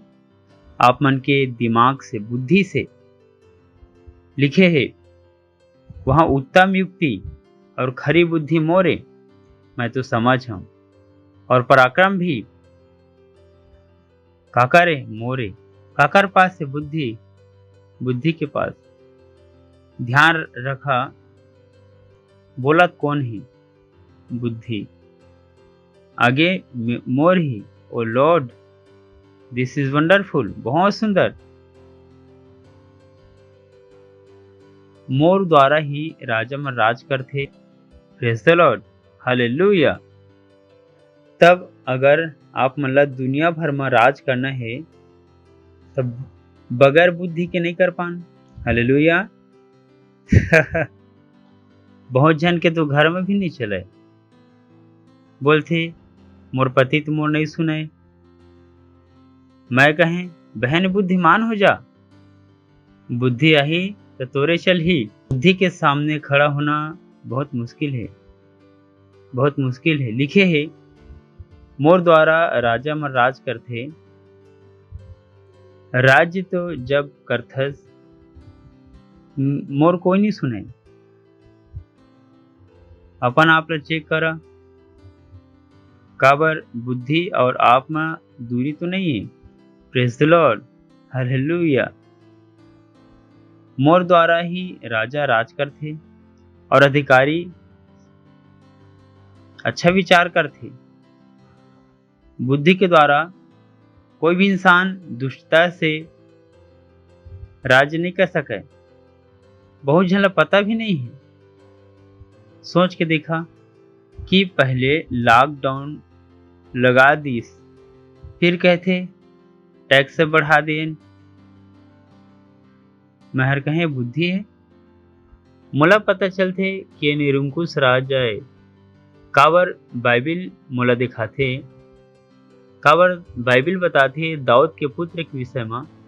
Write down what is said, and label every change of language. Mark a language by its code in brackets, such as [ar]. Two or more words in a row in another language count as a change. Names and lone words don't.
[hne] आप मन के दिमाग से, बुद्धि से। लिखे है वहां उत्तम युक्ति और खरी बुद्धि मोरे, मैं तो समझ हूं, और पराक्रम भी काकर है मोरे। काकर पास से बुद्धि के पास। ध्यान रखा बोलत कौन है? बुद्धि। आगे मोर ही, [en] O Lord this is wonderful, [hne] बहुत सुंदर। मोर द्वारा ही राजा मन राज करथे। [en] Praise the Lord, [hne] हालेलुया। तब अगर आप मन ला दुनिया भर में राज करना है तब बगैर बुद्धि के नहीं कर पान। हालेलुया। बहुत जन के तो घर में भी नहीं चले, बोलथे मोर पति तो मोर नहीं सुने। मैं कहें बहन बुद्धिमान हो जा, बुद्धि आही तो तोरे चल ही। बुद्धि के सामने खड़ा होना बहुत मुश्किल है, बहुत मुश्किल है। लिखे है मोर द्वारा राजा मन राज करथे, राज्य तो जब करथस मोर कोई नहीं सुने। अपन आप ला चेक करा, काबर बुद्धि और आप में दूरी तो नहीं है। [en] Praise the Lord, [hne] हालेलुया। मोर द्वारा ही राजा राज करथे और अधिकारी अच्छा विचार करथे। बुद्धि के द्वारा कोई भी इंसान दुष्टता से राज्य नहीं कर सके। बहुत जन ला पता भी नहीं है। सोच के देखा कि पहले लॉकडाउन लगा दीस, फिर कहते टैक्स बढ़ा देन। महर कहे बुद्धि है। मोला पता चलते कि निरंकुश राज जाए। काबर बाइबिल मोला दिखाते, काबर बाइबिल बताते दाऊद के पुत्र के विषय में।